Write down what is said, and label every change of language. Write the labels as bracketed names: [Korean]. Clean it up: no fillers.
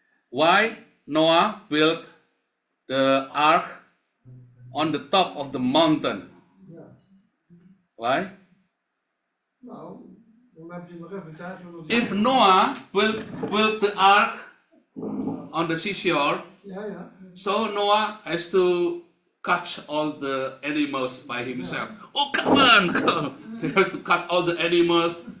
[English] Why Noah built the ark on the top of the mountain? [Dutch] Ja. [English] Why? [Dutch] Nou, dan heb je nog even tijd voor dat... [English] If Noah built the ark on the seashore, [Dutch] Ja, ja. [English] so Noah has to catch all the animals by himself. Oh, come on, come. They have to catch all the animals.